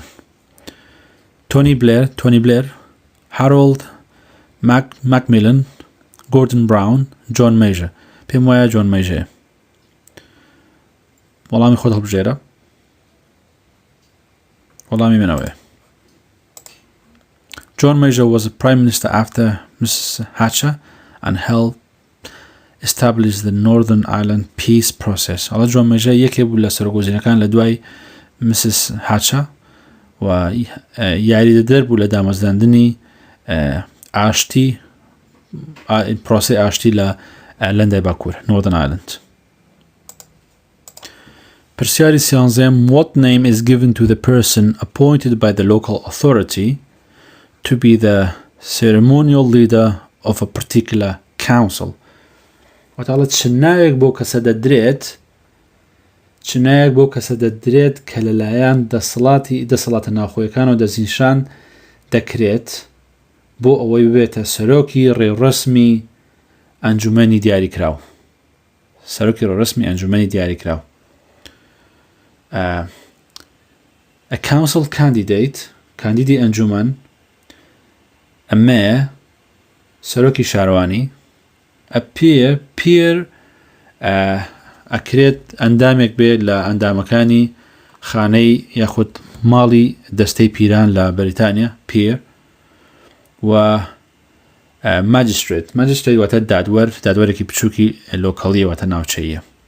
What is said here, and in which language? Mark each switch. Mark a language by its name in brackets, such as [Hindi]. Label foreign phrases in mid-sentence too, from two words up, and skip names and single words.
[English] Tony Blair, Harold Macmillan, Gordon Brown, John Major. [Central Kurdish] پێم وایە John Major. وەڵامی خۆت هەڵبژێرە. وەڵامی منەوەیە. [English] John Major was a prime minister after Mrs. Thatcher and helped establish the Northern Ireland peace process. [Central Kurdish] ئەڵە John Major یەکێک بوو لە سەرۆکوەزیرەکان لە دوای Mrs. Thatcher و یاریدەدەر بوو لە دامەزراندنی ئاشتی پرۆسی ئاشتی لە ئایرلەندای باکوور Northern Ireland. پرسیاری سیانزەم [English] What name is given to the person appointed by the local authority to be the ceremonial leader of a particular council؟ [Central Kurdish] وەتاڵە چ ناوێک بۆ کەسە دەدرێت کە لەلایەن دەسەڵاتە ناوخۆیەکان و دەستنیشان دەکرێت بۆ ئەوەی ببێتە سەرۆکی ڕێڕەسمی ئەنجومەنی دیاریکراو. سەرۆکی ڕێڕەسمی ئەنجومەنی دیاریکراو. [English] A council candidate [Central Kurdish] کاندیدی ئەنجومەن [English] a mayor [Central Kurdish] سەرۆکی شارەوانی [English] a peer [Central Kurdish] ئەکرێت ئەندامێک بێت لە ئەندامەکانی خانەی یاخود ماڵی دەستەی پیران لە بەریتانیا peer و magistrate واتە دادوەرێکی بچووکی لۆکەڵیە واتە ناوچەیە.